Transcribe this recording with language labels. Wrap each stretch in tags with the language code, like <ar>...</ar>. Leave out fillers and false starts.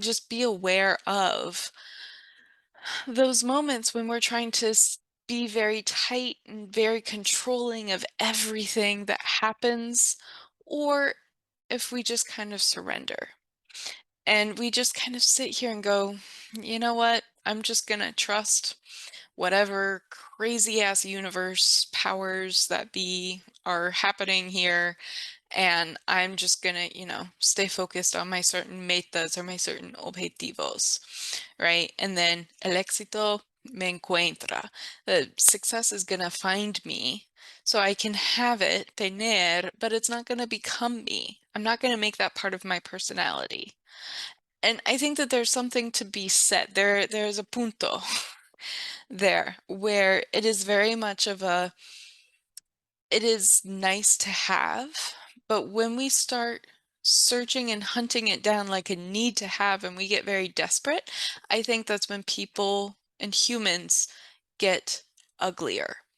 <en>Just be aware of those moments when we're trying to be very tight and very controlling of everything that happens, or if we just kind of surrender and we just kind of sit here and go, you know what? I'm just going to trust whatever crazy ass universe powers that be are happening here, and I'm just gonna, stay focused on my certain metas or my certain objetivos, right?</en> <es>And then el éxito me encuentra.</es> <en>The success is gonna find me, so I can have it, tener, but it's not gonna become me. I'm not gonna make that part of my personality. And I think that there's something to be said. There's a punto there where it is very much of a it is nice to have, but when we start searching and hunting it down like a need to have and we get very desperate, I think that's when people and humans get uglier.</en>